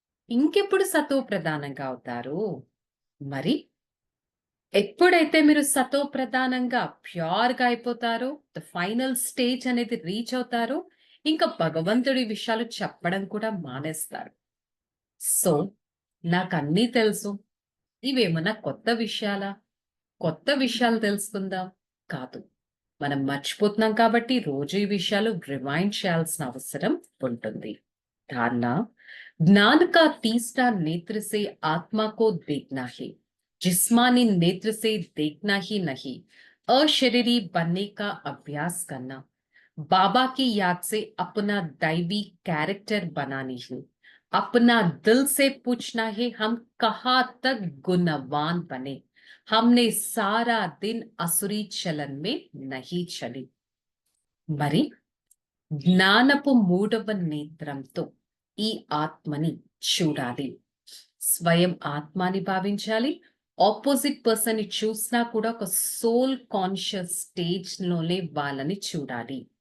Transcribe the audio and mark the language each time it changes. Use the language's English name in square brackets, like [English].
[Telugu] ఇంకెప్పుడు సతో ప్రధానంగా అవుతారు? మరి ఎప్పుడైతే మీరు సతో ప్రధానంగా ప్యూర్గా అయిపోతారో, ద ఫైనల్ స్టేజ్ అనేది రీచ్ అవుతారో, ఇంకా భగవంతుడి విషయాలు చెప్పడం కూడా మానేస్తారు. సో నాకు అన్నీ తెలుసు, ఇవేమన్నా కొత్త విషయాలా? కొత్త విషయాలు తెలుసుకుందాం కాదు. మనం మర్చిపోతున్నాం కాబట్టి రోజు ఈ విషయాలు రిమైండ్ చేయాల్సిన అవసరం ఉంటుంది. ధారణ, [Hindi] ज्ञान का तीसरा नेत्र से आत्मा को देखना है, जिस्मानी नेत्र से देखना ही नहीं, अशरीरी बनने का अभ्यास करना, बाबा की याद से अपना दैवी कैरेक्टर बनानी है, अपना दिल से पूछना है हम कहाँ तक गुणवान बने, हमने सारा दिन असुरी चलन में नहीं चली। [Telugu] మరి జ్ఞానపు మూడవ నేత్రంతో ఈ ఆత్మని చూడాలి. స్వయం ఆత్మని భావించాలి. ఆపోజిట్ పర్సన్ ని చూసినా కూడా ఒక సోల్ కాన్షియస్ స్టేజ్ లోనే వాళ్ళని చూడాలి.